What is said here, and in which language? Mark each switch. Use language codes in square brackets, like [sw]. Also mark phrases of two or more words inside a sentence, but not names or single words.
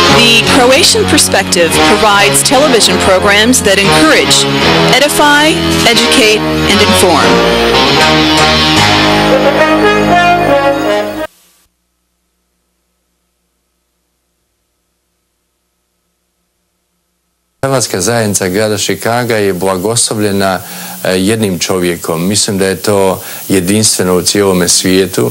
[en] The Croatian Perspective provides television programs that encourage, edify, educate, and inform. [hr] Hrvatska zajednica grada Chicaga je blagoslovljena jednim čovjekom. Mislim da je to jedinstveno u cijelome svijetu.